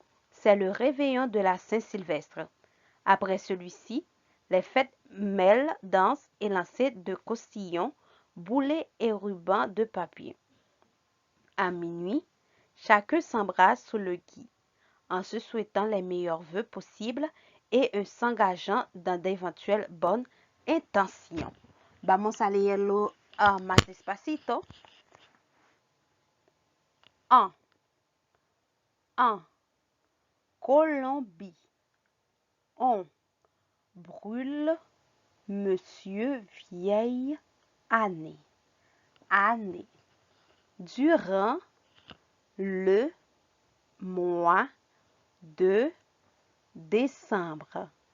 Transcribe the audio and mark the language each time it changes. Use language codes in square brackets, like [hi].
[fr] C'est le réveillon de la Saint-Sylvestre. Après celui-ci, les fêtes mêlent danse et lancer de costillons, boulets et rubans de papier. À minuit, chacun s'embrasse sous le gui, en se souhaitant les meilleurs vœux possibles et s'engageant dans d'éventuelles bonnes intentions. [es] Vamos a leerlo más despacito. [fr] En Colombie, on brûle Monsieur Vieille Année. Durant le mois de décembre.